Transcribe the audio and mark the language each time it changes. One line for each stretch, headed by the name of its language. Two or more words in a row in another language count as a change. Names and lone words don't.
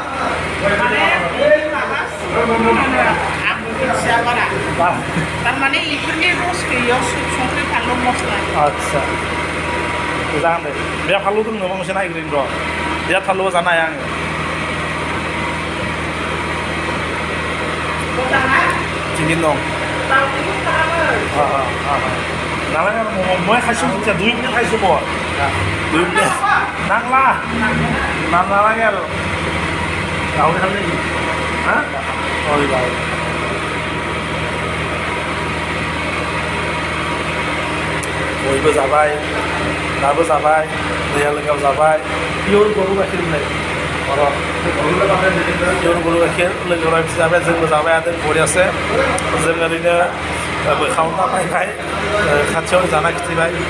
Bodo: थारमाने इफोरनि रस गैयियाव संख्रि फानलु मस्ला आदसा मोजां दे बे फानलु दङ बांसिन नायग्रोनि र' बे फानलुबो जानो हाया आङो थिगैनो दं नालाय
Assamese: মই খাইছোঁ এতিয়া 2 প্লেট খাইছোঁ মই 2 প্লেট নাংলা নালাগে আৰু গাহৰি খালে নেকি হা হয় গাহৰি
Bodo: बयबो जाबाय दाबो जाबाय दैया लोंगाव जाबाय पियर गरु गाइखेर होननाय पियर गरु गाइखेर लोगोफोरा जाबाय जोंबो जाबाय आरो बरियासे जों ओरैनो बोखावना फैबाय खाथियाव जाना खिथिबाय